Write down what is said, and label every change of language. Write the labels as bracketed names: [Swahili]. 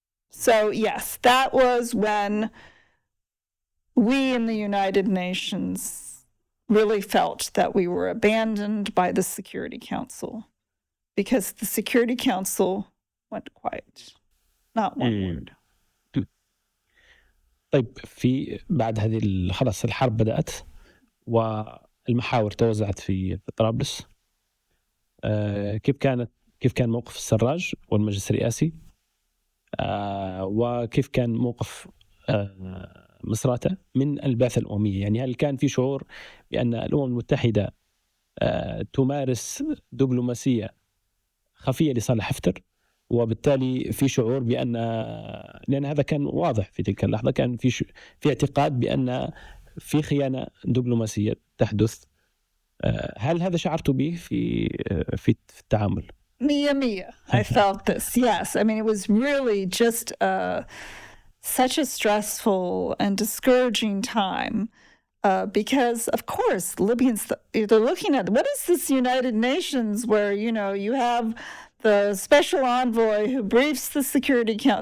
[English] So yes, that was when we in the United Nations really felt that we were abandoned by the Security Council because the Security Council went quiet. Not one word. [Arabic] طيب في بعد هذه خلاص الحرب بدأت والمحاور توزعت في طرابلس. كيف كان موقف السراج والمجلس الرئاسي، وكيف كان موقف مصراتة من البعثة الأممية؟ يعني هل كان في شعور بأن الأمم المتحدة تمارس دبلوماسية خفية لصالح حفتر، وبالتالي في شعور بأن، لأن هذا كان واضح في تلك اللحظة، كان في اعتقاد بأن في خيانة دبلوماسية تحدث. هل هذا شعرت به في التعامل؟ [English] Mia. I felt this. Yes. I mean, it was really just such a stressful and discouraging time because, of course, Libyans, they're looking at what is this United Nations where, you have the special envoy who briefs the Security Council.